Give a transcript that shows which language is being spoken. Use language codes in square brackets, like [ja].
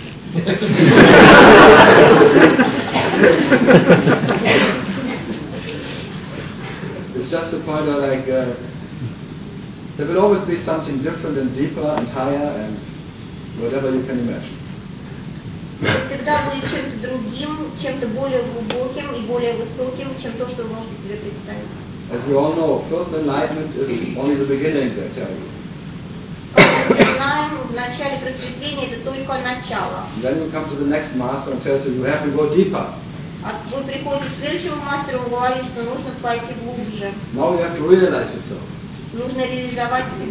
[en] It's just a point of like, there will always be something different and deeper and higher and whatever you can imagine. [ru] всегда будет чем-то другим, чем-то более глубоким и более высоким, чем то, что вы можете себе представить. [en] As we all know, of course, enlightenment is only the beginning, I tell you. Then you come to the next master and tell him you have to go deeper. Now you have to realize yourself.